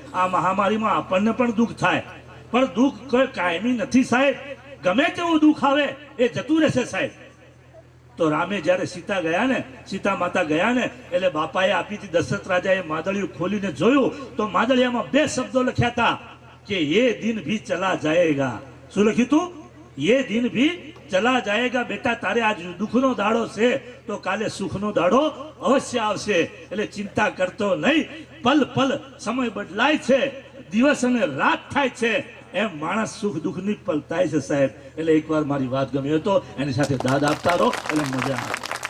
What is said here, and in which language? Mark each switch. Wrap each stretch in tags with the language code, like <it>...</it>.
<gu>આ મહામારીમાં આપણને પણ દુઃખ થાય, પણ દુઃખ કોઈ કાયમી નથી સાહેબ. ગમે તેવું દુઃખ આવે એ જતું રહેશે સાહેબ. તો રામે જ્યારે સીતા ગયા ને, સીતા માતા ગયા ને એટલે બાપાએ આપી હતી. દશરથ રાજાએ માદળિયું ખોલીને જોયું તો માદળિયામાં 2 શબ્દો લખ્યા હતા કે</gu> <hi>ये दिन भी चला जाएगा.</hi> <gu>શું લખ્યું હતું?</gu> <hi>ये दिन भी ચલા જાયેગા.</hi> <gu>બેટા તારે આજ દુઃખનો દાડો છે તો કાલે સુખનો દાડો અવશ્ય આવશે. એટલે ચિંતા કરતો નહીં. પલ પલ સમય બદલાય છે, દિવસ અને રાત થાય છે એમ માણસ સુખ દુઃખની પલતાય છે સાહેબ. એટલે એકવાર મારી વાત ગમી તો એની સાથે દાદ આપતા રહો એટલે મજા આવે.</gu>